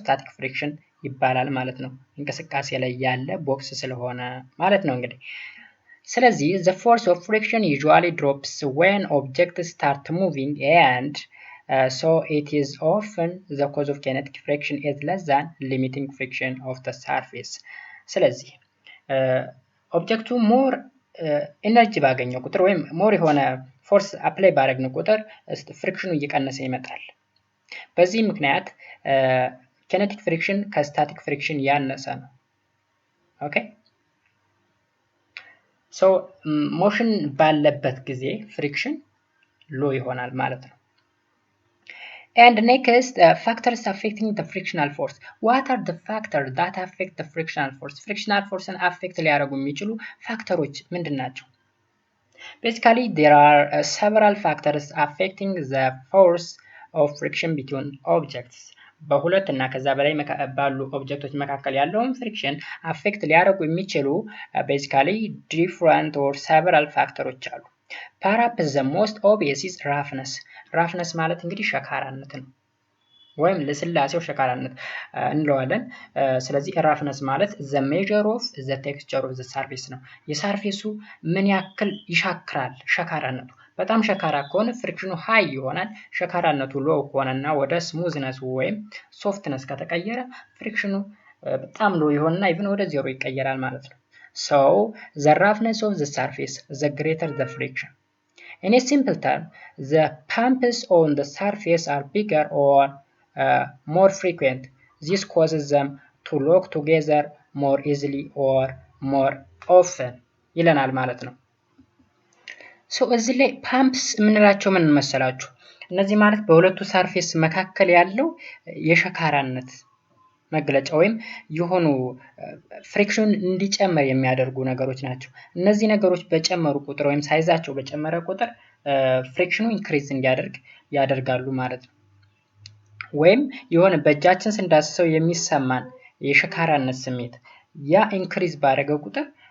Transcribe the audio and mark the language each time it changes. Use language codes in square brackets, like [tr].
[am] ስታቲክ ፍሪክሽን ይባላል ማለት ነው። እንቅስቃሴ ላይ ያለ ቦክስ ስለሆነ ማለት ነው እንግዲህ። [en] ስለዚህ the force of friction usually drops when objects start moving and so it is often the cause of kinetic friction is less than limiting friction of the surface. [am] ስለዚህ ኦብጀክቱ ሞር ኤነርጂ ባገኘው ቁጥር ወይም ሞር የሆነ ፎርስ አፕላይ ባደረግነው ቁጥር ፍሪክሽኑ እየቀነሰ ይመጣል። በዚህ ምክንያት kinetic friction ከስታቲክ ፍሪክሽን ያነሰ ነው። ኦኬ ሶ ሞሽን ባለበት ጊዜ ፍሪክሽን ሎ ይሆናል ማለት ነው። [en] And next, factors affecting the frictional force. What are the factors that affect the frictional force? Frictional force and affect [am] ሊያደርጉ የሚችሉ ፋክተሮች ምንድን ናቸው? [en] Basically, there are several factors affecting the force of friction between objects. [am] በሁለት እና ከዛ በላይ ባሉ ኦብጀክቶች መካከል ያለውን ፍሪክሽን አፌክት ሊያደርጉ የሚችሉ [en] basically different or several [am] ፋክተሮች አሉ። [en] Perhaps the most obvious is roughness. [am] roughness ማለት እንግዲህ ሸካራነት ነው ወይም ለስላሴው ሸካራነት እንለዋለን። ስለዚህ roughness ማለት [en] the measure of the texture of the surface [am] ነው። የሰርፌሱ ምን ያክል ይሻክራል ሸካራነቱ። በጣም ሸካራ ከሆነ ፍሪክሽኑ ሃይ ይሆናል። ሸካራነቱ ሎው ከሆነና ወደ ስሙዝነስ ወይም ሶፍትነስ ከተቀየረ ፍሪክሽኑ በጣም ሎው ይሆንና ኢቭን ወደ ዜሮ ይቀየራል ማለት ነው። [en] So the roughness of the surface, the greater the friction. In a simple term, the bumps on the surface are bigger or more frequent. This causes them to lock together more easily or more often. [am] ይለናል ማለት ነው። So እዚህ ላይ ፓምፕስ የምንላቸው ምን መሰላችሁ? እነዚህ ማለት በሁለቱ ሰርፌስ መካከል ያለው የሸካራነት መግለጫ ወይም የሆኑ ፍሪክሽን እንዲጨመር የሚያደርጉ ነገሮች ናቸው። እነዚህ ነገሮች በጨመሩ ቁጥር ወይም ሳይዛቸው በጨመረ ቁጥር ፍሪክሽኑ ኢንክሪዝ እንዲያደርግ ያደርጋሉ ማለት ነው። ወይም የሆነ በእጃችን ስንዳስሰው የሚሰማን የሸካራነት ስሜት ያ ኢንክሪዝ ባደረገ ቁጥር